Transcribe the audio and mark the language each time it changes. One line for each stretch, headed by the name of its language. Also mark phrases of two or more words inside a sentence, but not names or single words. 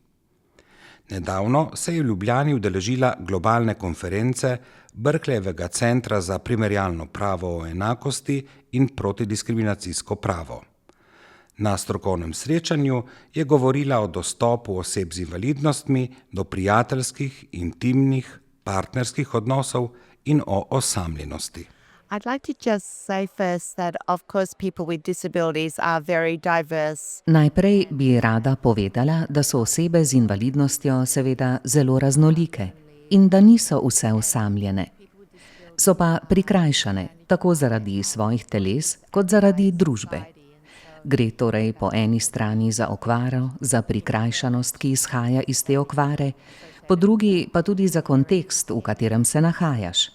Slovenian: Nedavno se je v Ljubljani udeležila globalne konference Berkeleyjevega centra za primerjalno pravo o enakosti in protidiskriminacijsko pravo. Na strokovnem srečanju je govorila o dostopu oseb z invalidnostmi do prijateljskih, intimnih, partnerskih odnosov in o osamljenosti.
English: I'd like to just say first that, of course, people with disabilities are very diverse.
Slovenian: Najprej bi rada povedala, da so osebe z invalidnostjo seveda zelo raznolike in da niso vse osamljene. So pa prikrajšane, tako zaradi svojih teles, kot zaradi družbe. Gre torej po eni strani za okvaro, za prikrajšanost, ki izhaja iz te okvare, po drugi pa tudi za kontekst, v katerem se nahajaš.